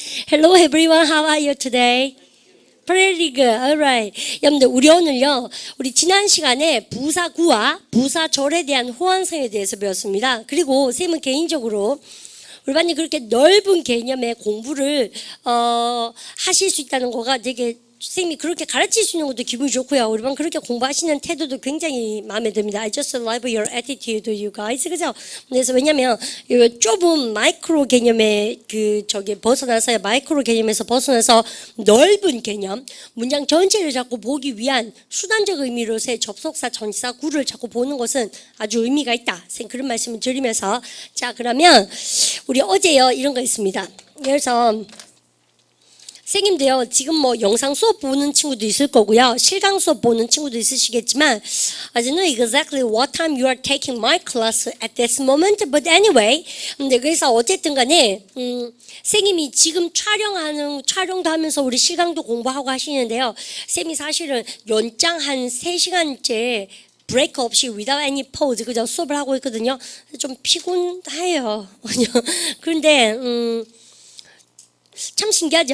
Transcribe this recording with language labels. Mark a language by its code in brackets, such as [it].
[en] Hello everyone, how are you today? Pretty good, alright. [ko] 여러분들, 우리 오늘요, 우리 지난 시간에 부사구와 부사절에 대한 호환성에 대해서 배웠습니다. 그리고 쌤은 개인적으로 우리 반이 그렇게 넓은 개념의 공부를 하실 수 있다는 거가 되게 선생님이 그렇게 가르칠 수 있는 것도 기분이 좋고요. 우리 반 그렇게 공부하시는 태도도 굉장히 마음에 듭니다. [en] I just love your attitude, you guys. [ko] 그죠? 그래서 왜냐면 이 좁은 마이크로 개념의 벗어나서 마이크로 개념에서 벗어나서 넓은 개념, 문장 전체를 자꾸 보기 위한 수단적 의미로서의 접속사, 전치사, 구를 자꾸 보는 것은 아주 의미가 있다. 선생님 그런 말씀을 드리면서 자 그러면 우리 어제요 이런 거 있습니다. 그래서 선생님도요, 지금 뭐 영상 수업 보는 친구도 있을 거고요. 실강 수업 보는 친구도 있으시겠지만 [en] I don't know exactly what time you are taking my class at this moment, but anyway. [ko] 근데 그래서 어쨌든 간에 선생님이 지금 촬영도 하면서 우리 실강도 공부하고 하시는데요. 선생님이 사실은 연장 한 3시간째 브레이크 없이 [en] without any pause [ko] 그저 수업을 하고 있거든요. 좀 피곤해요. 그런데 참 신기하죠?